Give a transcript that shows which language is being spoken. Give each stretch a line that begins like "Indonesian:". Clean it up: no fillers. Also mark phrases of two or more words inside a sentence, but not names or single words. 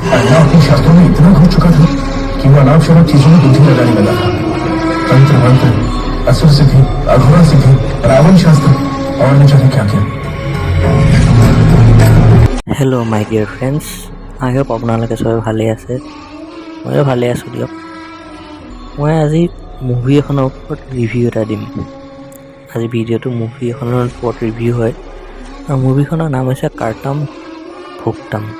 Hindi: मैं अपनी शास्त्रों में इतना घुस चुका था कि वो अनाप शनाप चीजों में बुद्धि लगाने लगा था। तंत्र मंत्र, असुर सिद्धि, अघोरा सिद्धि, रावण शास्त्र और न जाने क्या क्या।
English: Hello my dear friends, I hope
Assamese: আপোনালোকে চবে ভালেই আছে। ময়ো ভালে আছোঁ দিয়ক। মই আজি মুভি এখনৰ ওপৰত ৰিভিউ এটা দিম। আজি ভিডিঅ'টো মুভি এখনৰ ওপৰত ৰিভিউ হয় আৰু মুভিখনৰ নাম হৈছে কাৰ্তাম ভুক্তাম।